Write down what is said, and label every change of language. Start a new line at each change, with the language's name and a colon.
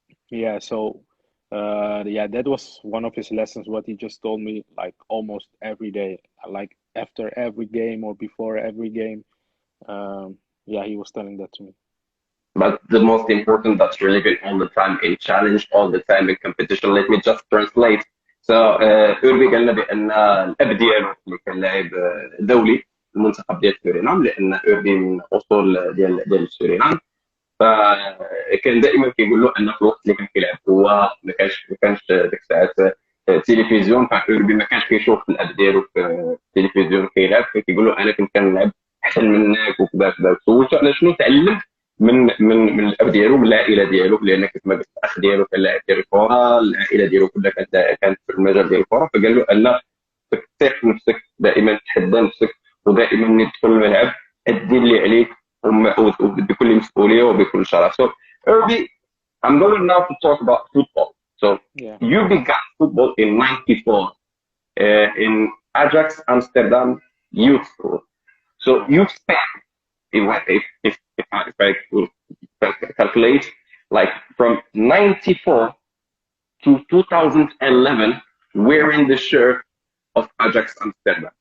English: yeah, so yeah, that was one of his lessons, what he just told me like almost every day, like after every game or before every game. Yeah, he was telling that to me. But the most important, that's really good all the time in challenge, all the time in competition. Let me just translate.
Arabic: So أوربي قال لنا بأن الأب ديالو اللي كان لاعب دولي المنتخب ديال سورينام، لأن أوربي من أصول ديال سورينام. فكان دائما كيقول له ان في الوقت اللي كان كيلعب هو ما كانش ديك الساعات تلفزيون، فأوربي ما كانش كيشوف الاب ديالو في التلفزيون كيلعب، فكيقول له انا كنت كنلعب احسن منك وكذا كذا. سولته على شنو تعلم من الاب ديالو، من العائله ديالو، لان كما قلت الاخ ديالو كان لاعب ديال الكره، العائله ديالو كلها كانت في المجال ديال الكره. فقال له ان تثق في نفسك، دائما تحدى نفسك، ودائما ملي تدخل الملعب ادي اللي عليك وبكل مسؤوليه وبكل شرف.
English: So Irby, I'm going now to talk about football. So Yeah. you began football in '94 in Ajax Amsterdam Youth School. So you spent, if I could calculate, like from '94 to 2011 wearing the shirt of Ajax Amsterdam.